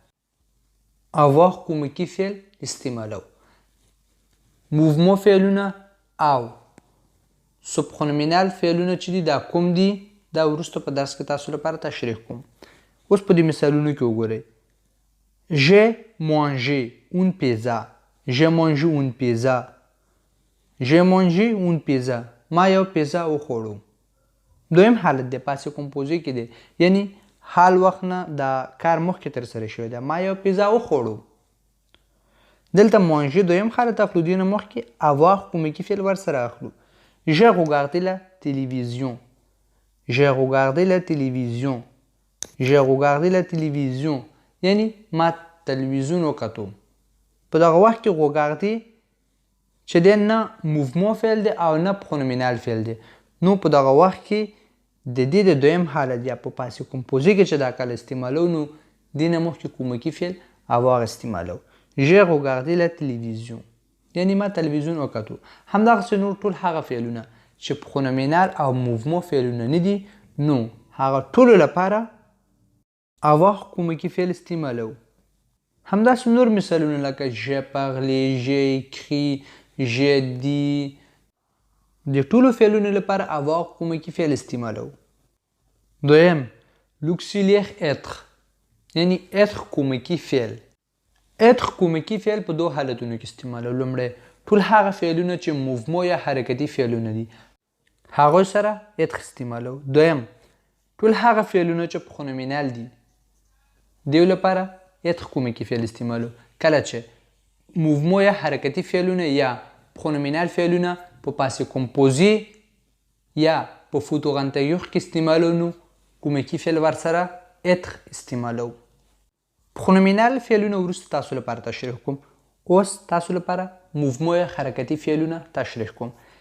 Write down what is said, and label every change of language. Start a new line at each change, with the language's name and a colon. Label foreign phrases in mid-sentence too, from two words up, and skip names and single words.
Pashto: avoir کومکي فعل استعمالو موومون فعلونه او سوپرونومینال فعلونه چې دي دا کوم دي دا وروسته په درس کې تاسو لپاره تشریح کوم اوس په دې مثالونو کې وګورئ
French: j'ai mangé une pizza j'ai mangé une pizza j'ai mangé une pizza
Pashto: ما یو پیزا وخوړو دویم حالت دی
French: passé composé
Pashto: کې دی یعنی حال وخت نه دا کار مخکې تر سره شوی دی ما یو پیزا وخوړو دلته مانژي دویم حالت اخلو دی نه مخکې avoir کومکي فعل ورسره اخلو
French: j'ai regardé la télévision j'ai regardé la télévision j'ai regardé la télévision
Pashto: یعنی ما تلویزیون وکتو په دغه وخت کې regardé چې دی نه موومون فعل دی او نه پرونومینال فعل دی نو په دغه وخت کې د دې د دویم حالت یا په
French: passé composé
Pashto: کې چې دا کله استعمالو نو دې نه مخکې کومکي فعل avoir استعمالو
French: j'ai regardé la télévision
Pashto: یعنی ما تلویزیون وکتو همدغسې نور ټول هغه فعلونه چې پرونومینال او موومون فعلونه نه دي نو هغه ټولو لپاره avoir کومکي فعل استعمالو همداسې نور مثالونه لکه
French: j'ai parlé j'ai écrit j'ai dit
Pashto: د ټولو فعلونو لپاره avoir کومکي فعل استعمالو دویم
French: l'auxiliaire être
Pashto: یعنی être کومکي فعل être کومکي فعل په دوه حالتونو کې استعمالو لومړی ټول هغه فعلونه چې موومون یا حرکتي فعلونه دي هغوی سره être استعمالو دویم ټول هغه فعلونه چې پرونومینال دي دیو لپاره être کومکي فعل استعمالو کله چې موومون یا حرکتي فعلونه یا پرونومینال فعلونه په
French: passé composé
Pashto: یا په
French: futur antérieur
Pashto: کې استعمالو نو کومکي فعل ورسره être استعمالو پرونومینال فعلونه وروسته تاسو لپاره تشریح کوم اوس تاسو لپاره موومون یا حرکتي فعلونه تشریح کوم